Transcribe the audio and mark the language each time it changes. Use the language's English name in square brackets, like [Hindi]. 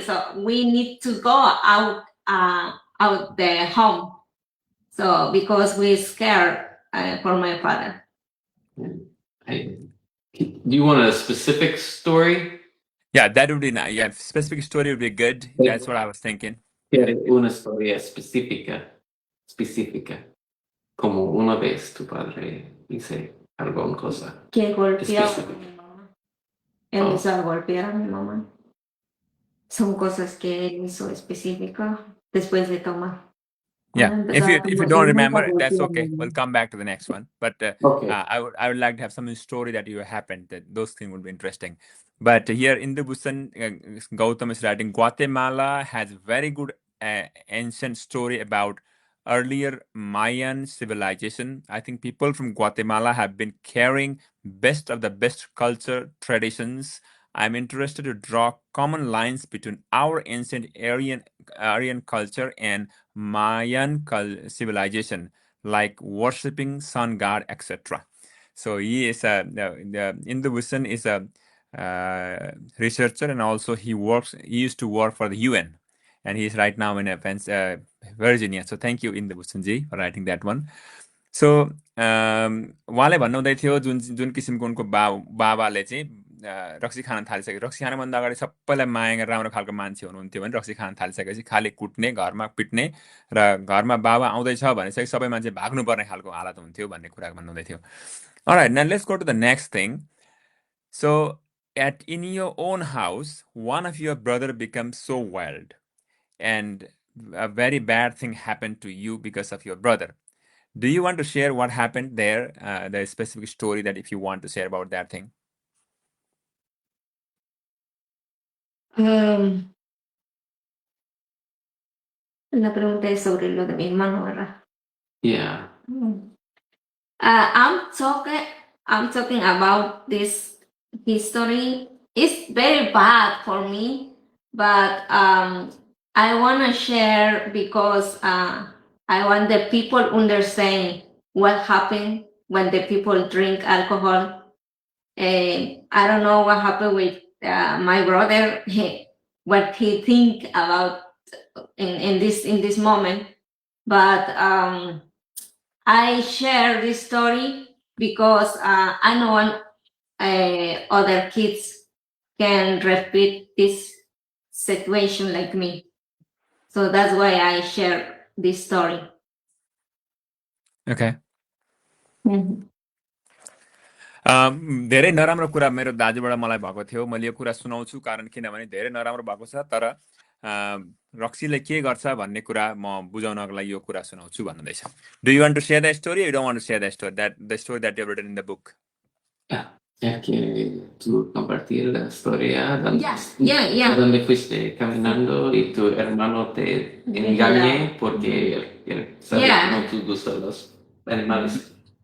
[English] So we need to go out the home. So because we're scared for my father. Do you want a specific story? Yeah, that would be nice. Yeah, specific story would be good. That's what I was thinking. [Spanish] Una historia específica. Como una vez tu padre dice alguna cosa. Que golpeaba a mi mamá. Él hizo golpear a mi mamá. Son cosas que él hizo específicas después de tomar. [English] Yeah, if you don't remember, that's okay. Okay. We'll come back to the next one. But I would like to have some story that you happened. That those things would be interesting. But here in the Busan, Gautam is writing. Guatemala has very good ancient story about earlier Mayan civilization. I think people from Guatemala have been carrying best of the best culture traditions. I'm interested to draw common lines between our ancient Aryan culture and Mayan civilization, like worshipping sun god, etc. So he is the Busan is a researcher, and also he used to work for the UN, and he's right now in Virginia. So thank you, Indu Busanji, for writing that one. [Nepali] So उहाँले भन्नुहुँदै थियो जुन जुन किसिमको उनको बाबाले चाहिँ रक्सी खान थालिसके रक्सी खानभन्दा अगाडि सबैलाई माया गरेर राम्रो खालको मान्छे हुनुहुन्थ्यो भने रक्सी खान थालिसकेपछि खालि कुट्ने घरमा पिट्ने र घरमा बाबा आउँदैछ भनेपछि सबै मान्छे भाग्नुपर्ने खालको हालत हुन्थ्यो भन्ने कुरा भन्नुहुँदै थियो. [English] Alright, now let's go to the next thing. So in your own house, one of your brother becomes so wild, and a very bad thing happened to you because of your brother. Do you want to share what happened there, the specific story that if you want to share about that thing? [Spanish] La pregunta es sobre lo de mi hermano, ¿verdad? [English] Yeah. I'm talking about this history. It's very bad for me, but I want to share because I want the people understand what happened when the people drink alcohol. I don't know what happened with my brother, what he think about in this moment, but I share this story because I know other kids can repeat this situation like me. So that's why I share this story. Okay. Mhm. [Nepali] धेरै नराम्रो कुरा मेरो दाजुबाट मलाई भएको थियो. मैले यो कुरा सुनाउँछु कारण किनभने धेरै नराम्रो भएको छ, तर रक्सीले के गर्छ भन्ने कुरा म बुझाउनको लागि यो कुरा सुनाउँछु भन्नुहुँदैछ. [English] Do you want to share that story or you don't want to share that story, the story that you have written in the book? [Spanish] Ya que tú compartir la historia [English] Yeah. [Spanish] donde fuiste caminando y tu hermano te engañe porque él sabe que no te gustan los animales.